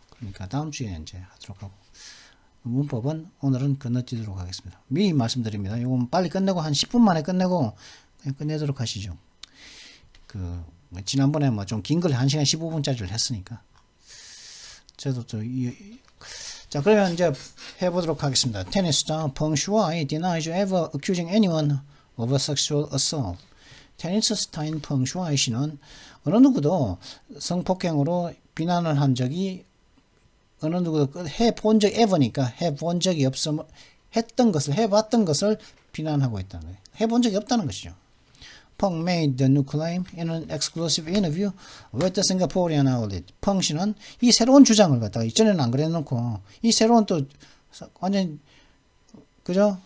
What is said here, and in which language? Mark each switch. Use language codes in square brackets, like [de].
[ko] 그러니까 다음 주에 이제 하도록 하고, 문법은 오늘은 건너뛰도록 하겠습니다. 미리 말씀드립니다. 이건 빨리 끝내고, 한 10분 만에 끝내고, 끝내도록 하시죠. 지난번에 좀 긴 걸 1시간 15분짜리를 했으니까. 저도 자, 그러면 이제 해보도록 하겠습니다. [en] 테니스 스타 펑 슈아이 denies ever accusing anyone of a sexual assault. [ko] 테니스 스타인 펑 슈아이 씨는 어느 누구도 성폭행으로 비난을 한 적이 어느 누구도 해본 적이 없음, 해봤던 것을 비난하고 있다는 거예요. 해본 적이 없다는 것이죠. [en] Peng made the new claim in an exclusive interview with the Singaporean outlet. [ko] 펑 씨는 이 새로운 주장을 갖다가 이전에는 안 그래놓고 이 새로운 또 완전 그죠?